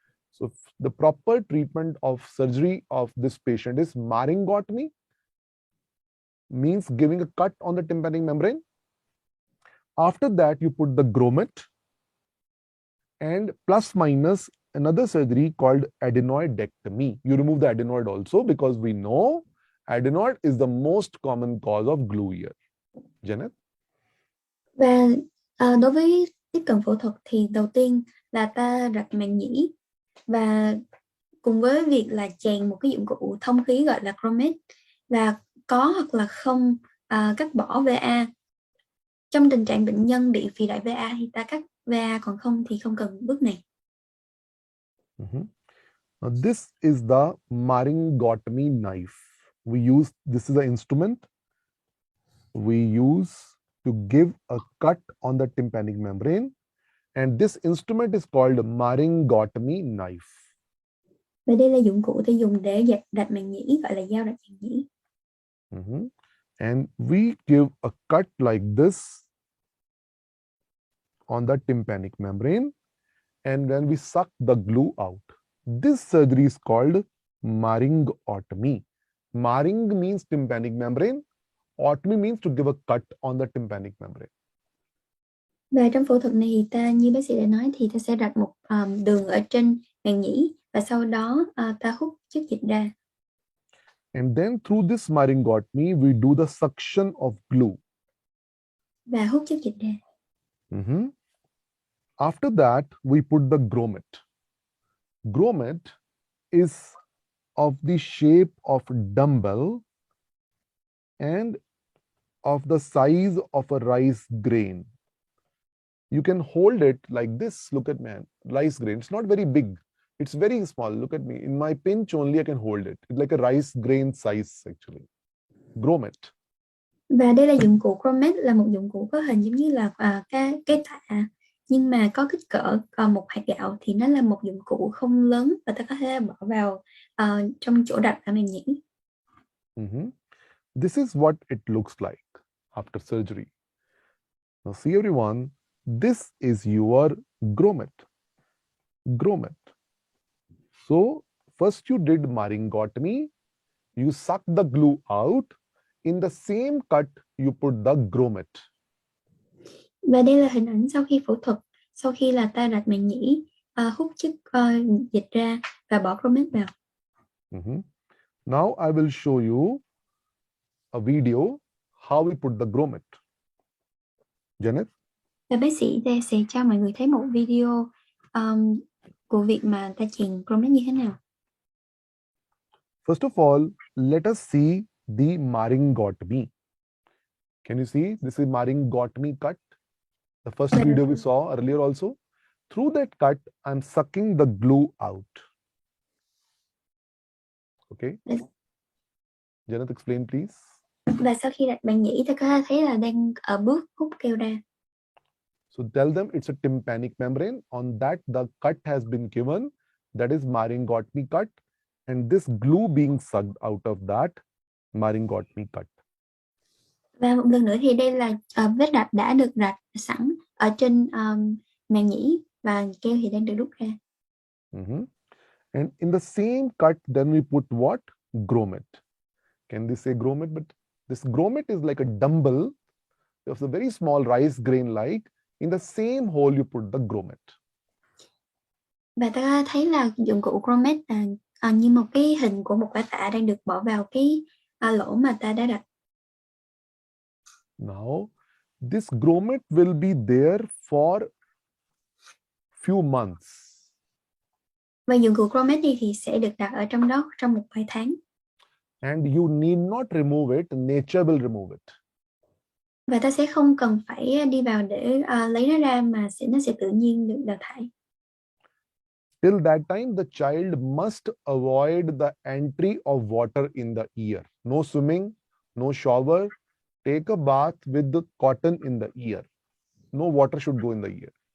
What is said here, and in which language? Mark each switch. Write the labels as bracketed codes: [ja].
[en] So the proper treatment of surgery of this patient is maryngotomy, means giving a cut on the tympanic membrane. After that, you put the grommet and plus minus another surgery called adenoidectomy. You remove the adenoid also, because we know adenoid is the most common cause of glue ear. Janet? [vi] Và đối với tiếp cận phẫu thuật thì đầu tiên là ta rạch màng nhĩ, và cùng với việc là chèn một cái dụng cụ thông khí gọi là Cromet, và có hoặc là không cắt bỏ VA. Trong tình trạng bệnh nhân bị phì đại VA thì ta cắt VA, còn không thì không cần bước này. [en] Now, this is the myringotomy knife. This is the instrument we use to give a cut on the tympanic membrane, and this instrument is called myringotomy knife. [vi] Và đây là dụng cụ ta dùng để rạch màng nhĩ, gọi là dao rạch màng nhĩ. [en] And we give a cut like this on the tympanic membrane, and then we suck the glue out. This surgery is called myringotomy. Myring means tympanic membrane. Otomy means to give a cut on the tympanic membrane. [vi] Và trong phẫu thuật này thì ta, như bác sĩ đã nói, thì ta sẽ rạch một đường ở trên màng nhĩ, và sau đó ta hút chất dịch ra. [en] And then through this myringotomy, we do the suction of glue. [vi] Và hút chất dịch ra. [en] After that, we put the grommet. Grommet is of the shape of dumbbell and of the size of a rice grain. You can hold it like this. Look at me, rice grain. It's not very big. It's very small. Look at me. In my pinch only I can hold it. It's like a rice grain size actually. Grommet. [vi] Và đây là dụng cụ Cromet, là một dụng cụ có hình giống như là cái tạ, nhưng mà có kích cỡ một hạt gạo, thì nó là một dụng cụ không lớn và ta có thể bỏ vào trong chỗ đặt ở màng nhĩ. [en] This is what it looks like after surgery. Now see everyone, this is your grommet. Grommet. So first you did myringotomy, you suck the glue out. In the same cut, you put the grommet. [vi] Và đây là hình ảnh sau khi phẫu thuật, sau khi là ta rạch màng nhĩ, hút chất dịch ra và bỏ grommet vào. [en] Now I will show you a video how we put the grommet. Janet? [vi] Và bác sĩ sẽ cho mọi người thấy một video của việc mà ta chèn grommet như thế nào. [en] First of all, let us see the myringotomy. Can you see? This is myringotomy cut. The first video we saw earlier also. Through that cut, I'm sucking the glue out. Okay? Yes. Janet, explain please. [vi] Và sau khi đặt màng nhĩ, ta có thể thấy là đang ở bước hút keo ra. [en] So tell them it's a tympanic membrane. On that, the cut has been given. That is myringotomy cut. And this glue being sucked out of that myringotomy cut. [vi] Và một lần nữa thì đây là vết rạch đã được rạch sẵn ở trên màng nhĩ, và keo thì đang được rút ra. [en] And in the same cut, then we put what? Grommet. Can they say grommet? But this grommet is like a dumbbell. It's a very small rice grain like. In the same hole, you put the grommet. [vi] Và ta thấy là dụng cụ grommet là như một cái hình của một quả tạ đang được bỏ vào cái lỗ mà ta đã rạch. [en] Now, this grommet will be there for few months. [vi] Và dụng cụ grommet này thì sẽ được đặt ở trong đó trong một vài tháng. [en] And you need not remove it. Nature will remove it. [vi] Và ta sẽ không cần phải đi vào để lấy nó ra, mà nó sẽ tự nhiên được đào thải. [en] Till that time, the child must avoid the entry of water in the ear. No swimming, no shower. Take a bath with the cotton in the ear. No water should go in the ear.